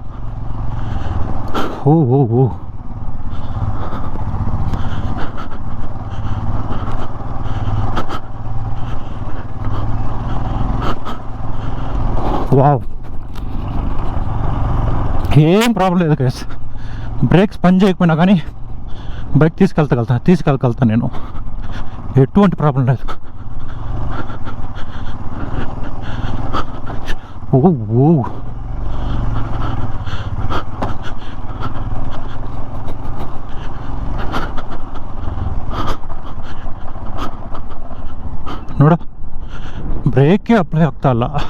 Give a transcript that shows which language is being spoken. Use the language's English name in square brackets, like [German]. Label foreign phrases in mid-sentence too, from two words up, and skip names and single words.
[Telugu] ఓ ఓ ఓ వావ్, ఏం ప్రాబ్లం లేదు గైస్. బ్రేక్స్ పని చేయకపోయినా కానీ బైక్ తీసుకెళ్ళగలుగుతా నేను, ఎటువంటి ప్రాబ్లం లేదు. [Kannada] ఓ ఓ ನೋಡ, ಬ್ರೇಕೇ ಅಪ್ಲೈ ಆಗ್ತಾ ಇಲ್ಲ.